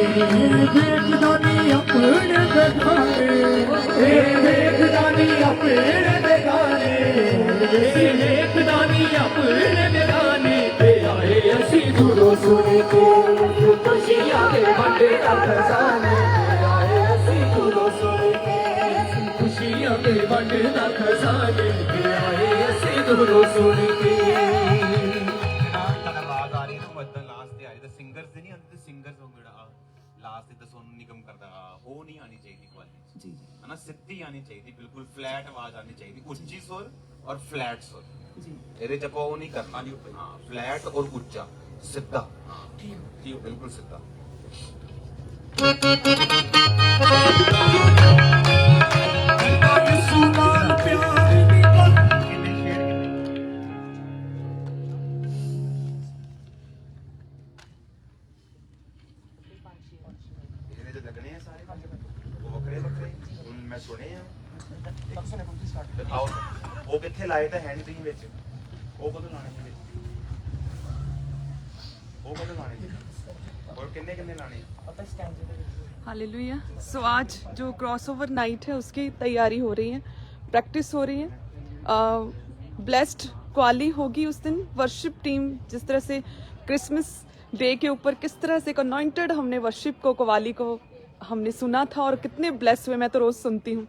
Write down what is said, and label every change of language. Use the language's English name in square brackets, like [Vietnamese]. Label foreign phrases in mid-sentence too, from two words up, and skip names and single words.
[Punjabi] ਦੇਖਦਾ ਨੀ ਅਪਣੇ ਬੇਗਾਨੇ, ਦੇਖਦਾ ਨੀ ਅਪਣੇ ਬੇਗਾਨੇ, ਦੇਖਦਾ ਨੀ ਅਪਣੇ ਬੇਗਾਨੇ, ਤੇ ਆਏ ਅਸੀ ਦੂਰੋਂ ਸੁਣ ਕੇ। ਖੁਸ਼ੀਆਂ ਦੇ ਵੰਡਦਾ ਖ਼ਜ਼ਾਨੇ, ਤੇ ਆਏ ਅਸੀ ਦੂਰੋਂ ਸੁਣ ਕੇ। ਖੁਸ਼ੀਆਂ ਦੇ ਵੰਡਦਾ ਖ਼ਜ਼ਾਨੇ, ਤੇ ਆਏ ਅਸੀ ਦੂਰੋਂ ਸੁਣ ਕੇ। ਤੁਹਾਡਾ ਆਵਾਜ਼ ਆ ਰਹੀ ਹੈ ਨਾ ਉਹ ਇਦਾਂ ਲਾਸਟ ਤੇ ਆ ਰਹੀ ਤੇ ਸਿੰਗਰਸ ਦੇ ਨਹੀਂ ਆਉਂਦੇ ਤੇ ਸਿੰਗਰਸ ਉਹ ਜਿਹੜਾ ਲਾਸਟ ਤੇ ਸੋਨੂ ਨਿਗਮ ਕਰਦਾ ਉਹ ਨਹੀਂ ਆਣੀ ਚਾਹੀਦੀ ਕੁਆਲਿਟੀ ਜੀ ਹੈ ਨਾ, ਸਿੱਧੀ ਆਣੀ ਚਾਹੀਦੀ, ਬਿਲਕੁਲ ਫਲੈਟ ਆਵਾਜ਼ ਆਣੀ ਚਾਹੀਦੀ, ਉੱਚੀ ਸੁਰ ਔਰ ਫਲੈਟ ਸੁਰ ਜੀ। ਇਹਦੇ ਚ ਆਪਾਂ ਉਹ ਨਹੀਂ ਕਰਨਾ ਜੀ, ਹਾਂ ਫਲੈਟ ਔਰ ਉੱਚਾ ਸਿੱਧਾ ਠੀਕ ਬਿਲਕੁਲ ਸਿੱਧਾ। ਯੀਸ਼ੂ ਨਾਲ ਪਿਆਰ ਨਿਭਾਇਆ, ਇਹਦੇ ਚ ਲੱਗਣੇ ਆ ਸਾਰੇ ਉਹ ਵੱਖਰੇ ਵੱਖਰੇ ਹੁਣ ਮੈਂ ਸੁਣੇ ਆ ਆਓ ਉਹ ਕਿੱਥੇ ਲਾਏ ਤਾਂ ਹੈ ਨਹੀਂ ਤੁਸੀਂ ਵਿੱਚ, ਉਹ ਕਦੋਂ ਲਾਣੇ ਸੀ ਵਿੱਚ, ਉਹ ਕਦੋਂ ਲਾਣੇ ਸੀ ਔਰ ਕਿੰਨੇ ਕਿੰਨੇ ਲਾਣੇ [Hindi] हालेलुया। सो आज जो [English] crossover night [Hindi] है उसकी तैयारी हो रही है, प्रैक्टिस हो रही है। ब्लेस्ड क्वाली होगी उस दिन। [English] worship team [Hindi] जिस तरह से क्रिसमस डे के ऊपर किस तरह से अनॉइंटेड हमने वर्शिप को क्वाली को हमने सुना था और कितने ब्लेस हुए, मैं तो रोज़ सुनती हूँ।